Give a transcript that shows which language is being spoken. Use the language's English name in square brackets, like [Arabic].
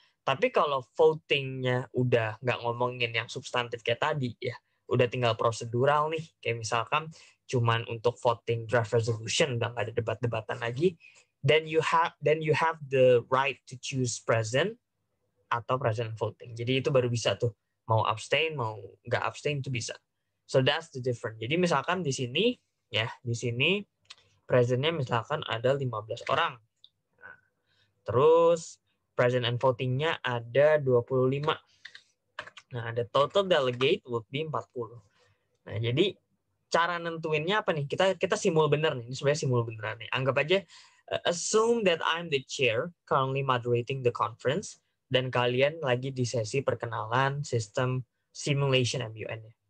[Indonesian] Tapi kalau votingnya udah nggak ngomongin yang substantif kayak tadi ya, udah tinggal prosedural nih, kayak misalkan cuman untuk voting draft resolution, udah nggak ada debat-debatan lagi, [English] then you have the right to choose [Indonesian] present atau present voting. Jadi itu baru bisa tuh, mau abstain, mau nggak abstain itu bisa. [English] So that's the difference. [Indonesian] Jadi misalkan di sini ya, di sini presentnya misalkan ada 15 orang. Nah, terus present and voting-nya ada 25. [English] Nah, the total delegate would be 40. [Indonesian] Nah, jadi cara nentuinnya apa nih? Kita simul bener nih. Ini sebenarnya simul beneran nih. Anggap aja, [English] assume that I'm the chair currently moderating the conference, [Indonesian] dan kalian lagi di sesi perkenalan sistem simulation MUN.